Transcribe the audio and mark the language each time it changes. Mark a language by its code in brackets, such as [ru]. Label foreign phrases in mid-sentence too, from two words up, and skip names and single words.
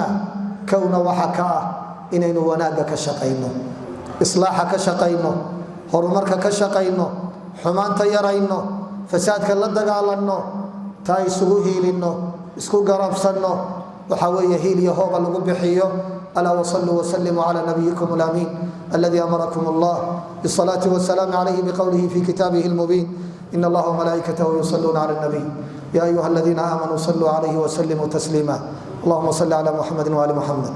[so] kowna waxa ka ah inaynu wanaaga ka shaqayno islaaxa ka shaqayno horumarka ka shaqayno xumaanta yarayno fasaadka la dagaalanno taa isugu hiilino isku garabsanno waxa weeye hiil iyo hooba lagu bixiyo [ar] ألا وصلوا وسلموا على نبيكم الأمين الذي أمركم الله بالصلاة والسلام عليه بقوله في كتابه المبين إن الله وملائكته يصلون على النبي يا أيها الذين آمنوا صلوا عليه وسلموا تسليما اللهم صل على محمد وآل محمد